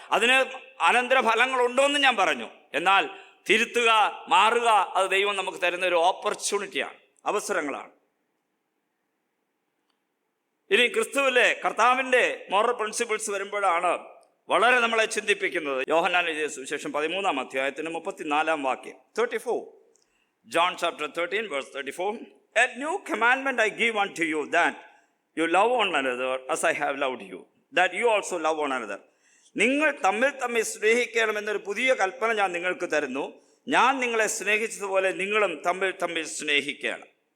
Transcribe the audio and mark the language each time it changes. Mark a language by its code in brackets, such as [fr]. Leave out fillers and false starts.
[ml] അതിന് അനന്തരഫലങ്ങളുണ്ടോയെന്ന് ഞാൻ പറഞ്ഞു. എന്നാൽ തിരുത്തുക, മാറുക, അത് ദൈവം നമുക്ക് തരുന്ന ഒരു ഓപ്പർച്യൂണിറ്റിയാണ്, അവസരങ്ങളാണ്. ഇനി ക്രിസ്തുവിലെ കർത്താവിൻ്റെ മോറൽ പ്രിൻസിപ്പിൾസ് വരുമ്പോഴാണ് വളരെ നമ്മളെ ചിന്തിപ്പിക്കുന്നത്. യോഹന്നാൻ എഴുതിയ സുവിശേഷം 13-ാം അധ്യായത്തിന് 34-ാം വാക്യം, 34, [en] John chapter 13 verse 34, A new commandment I give unto you, that you love one another as I have loved you, that you also love one another. [ml] നിങ്ങൾ തമ്മിൽ സ്നേഹിക്കണമെന്നൊരു പുതിയ കൽപ്പന ഞാൻ നിങ്ങൾക്ക് തരുന്നു. ഞാൻ നിങ്ങളെ സ്നേഹിച്ചതുപോലെ നിങ്ങളും തമ്മിൽ സ്നേഹിക്കണം.